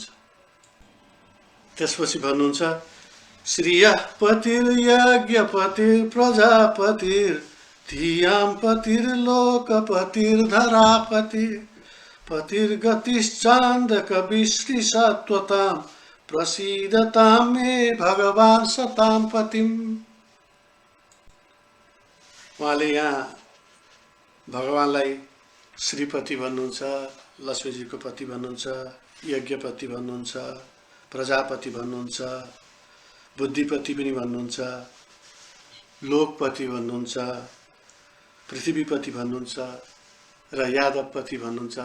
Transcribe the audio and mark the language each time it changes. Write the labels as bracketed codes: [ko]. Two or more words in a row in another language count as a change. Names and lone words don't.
[ne] त्यसपछि भन्नुहुन्छ [sa] श्रियः पतिर्यज्ञपतिर् प्रजापतिर् धियां पतिर्लोकपतिर्धरापतिर् पतिर्गतिश्चान्दकविश्लिषत्वतां प्रसीदतां मे भगवान् सतां पतिम्। [ne] उहाँले यहाँ भगवानलाई श्रीपति भन्नुहुन्छ, लक्ष्मीजीको पति भन्नुहुन्छ, यज्ञपति भन्नुहुन्छ, प्रजापति भन्नुहुन्छ, बुद्धिपति पनि भन्नुहुन्छ, लोकपति भन्नुहुन्छ, पृथ्वीपति भन्नुहुन्छ र यादवपति भन्नुहुन्छ।